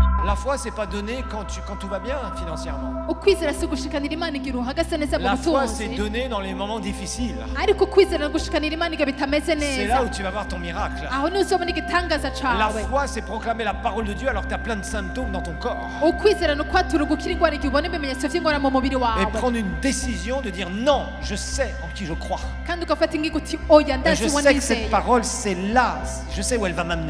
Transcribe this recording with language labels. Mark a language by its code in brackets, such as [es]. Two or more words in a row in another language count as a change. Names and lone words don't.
[fr] La foi, c'est pas donné quand tout va bien financièrement. [rn] ukwizera si ugushikanira imana igihe uhagaze neza mu [fr] La foi, c'est [rn] butunzi [fr] donné dans les moments difficiles. [rn] ariko ukwizera no gushikanira imana igihe bitameze [fr] C'est là [rn] neza [fr] où tu vas voir ton miracle. [rn] aho niho uzobona igitangaza [fr] La [rn] cawe [fr] foi, c'est proclamer la parole de Dieu alors que tu as plein de symptômes dans ton corps. [rn] ukwizera ni ukwatura gukira indwara igihe ubona ibimenyetso by'ingwara mu mubiri [fr] Et [rn] wawe [fr] prendre une décision de dire non, je sais en qui je crois. [rn] kandi ugafata ingingo uti oya [fr] Et [rn] ndazi [fr] je [rn] uwo [fr] sais que cette [rn] nizeye [fr] parole, c'est là. Je sais où elle va m'amener.